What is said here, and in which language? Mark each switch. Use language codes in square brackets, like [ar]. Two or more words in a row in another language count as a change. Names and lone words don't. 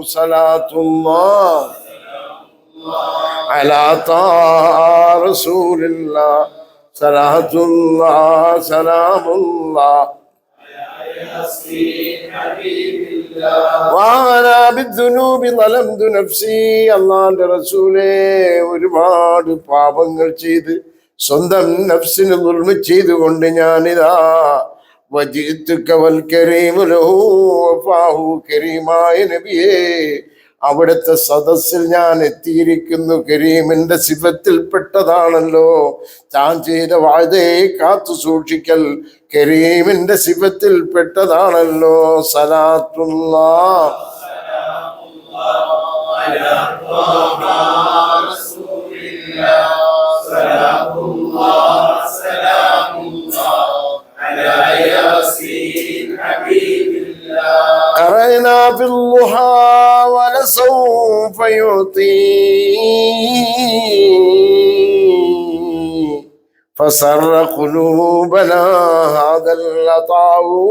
[ar] صلاة الله على طه رسول الله. صلاة الله سلام الله وأنا بالذنوب ظلمت نفسي. [ml] അല്ലാഹുവിന്റെ റസൂലേ, ഒരുപാട് പാപങ്ങൾ ചെയ്ത് സ്വന്തം നഫ്സിന് ദുൽമ ചെയ്തുകൊണ്ട് ഞാനിതാ [ar] وجئتك والكريم له وفاء, [ml] കരീമായ നബിയേ, അവിടുത്തെ സദസ്സിൽ ഞാൻ എത്തിയിരിക്കുന്നു. കരീമിന്റെ സിഫത്തിൽപ്പെട്ടതാണല്ലോ താൻ ചെയ്ത വാദയെ കാത്തു സൂക്ഷിക്കൽ, കരീമിന്റെ സിഫത്തിൽപ്പെട്ടതാണല്ലോ. [ar] صلاة الله قرأنا في الضحى ولسوف يعطي فسر قلوبنا هذا العطاء.